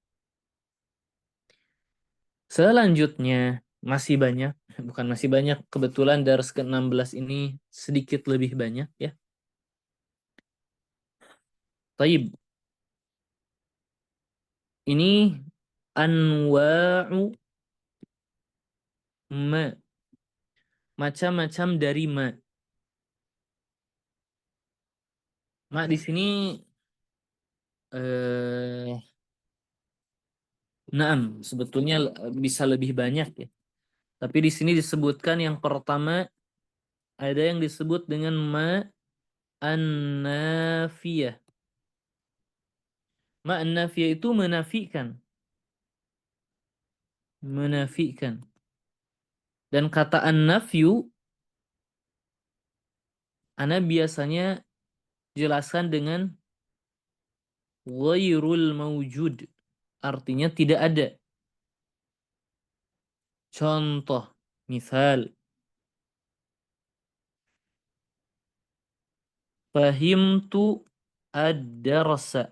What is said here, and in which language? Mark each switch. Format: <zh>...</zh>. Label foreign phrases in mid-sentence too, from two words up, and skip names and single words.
<id>Selanjutnya masih banyak, bukan masih banyak, kebetulan dars ke-16 ini sedikit lebih banyak ya. Taib. Ini</id> <ar>أنواع ما.</ar> <id>Macam-macam dari ma. Ma di sini naam, sebetulnya bisa lebih banyak ya. Tapi di sini disebutkan yang pertama ada yang disebut dengan</id> <ar>ما النافية. ما النافية</ar> <id>itu menafikan. Menafikan. Dan kata an-nafyu ana biasanya jelaskan dengan</id> <ar>غير الموجود.</ar> <id>Artinya tidak ada. Contoh, misal</id> <ar>فهمت الدرس.</ar>